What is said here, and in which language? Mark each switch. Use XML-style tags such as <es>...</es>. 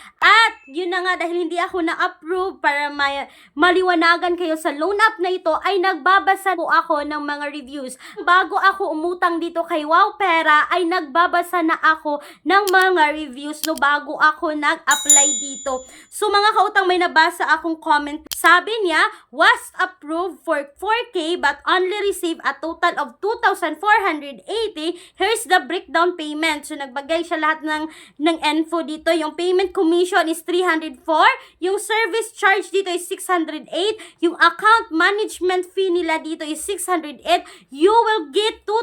<tl>At yun na nga, dahil hindi ako na-approve, para maliwanagan kayo sa loan app na ito, ay nagbabasa po ako ng mga reviews. Bago ako umutang dito kay Wowpera, ay nagbabasa na ako ng mga reviews, no, bago ako nag-apply dito. So mga kautang, may nabasa akong comment. Sabi niya,</tl> <en>was approved for 4K but only received a total of 2,480. Here's the breakdown payment.</en> <tl>So nagbagay siya lahat ng info dito.</tl> <en>Yung payment commission is 304. Yung service charge dito is 608. Yung account management fee nila dito is 608. You will get</en>